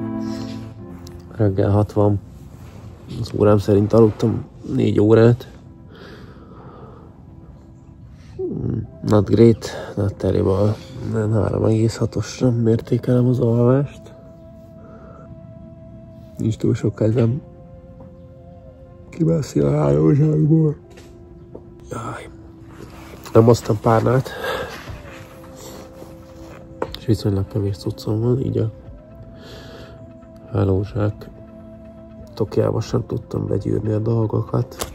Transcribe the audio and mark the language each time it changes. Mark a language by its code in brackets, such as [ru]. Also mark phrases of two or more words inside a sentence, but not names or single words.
[hu] Reggel 60. Az órám szerint aludtam 4 órát. [en] Not great, not terrible. [hu] 3,6-osra mértékelem az alvást. Nincs túl sok kedvem kimászni a hálózsákból. Jaj. Nem hoztam párnát. És viszonylag kevés cuccom van, így a hálózsák tokjába sem tudtam begyűrni a dolgokat.